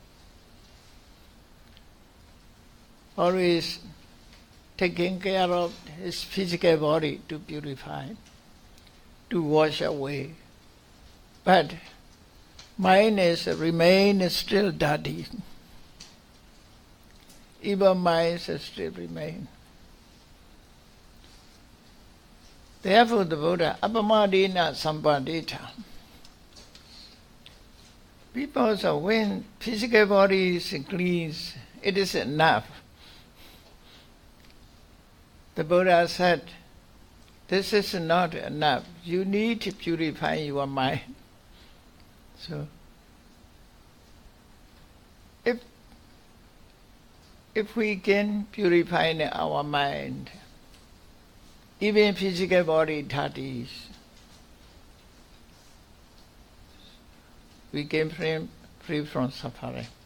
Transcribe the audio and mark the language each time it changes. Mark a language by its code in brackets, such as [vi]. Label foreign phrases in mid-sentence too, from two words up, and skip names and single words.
[en] Always taking care of his physical body to purify, to wash away. But mind remains still dirty. Evil minds still remain. Therefore the Buddha, [pi] apamadena sampadita. [en] People say when physical body is clean, it is enough. The Buddha said, this is not enough. You need to purify your mind. So, if we can purify our mind, even physical body dirty, we can free from suffering.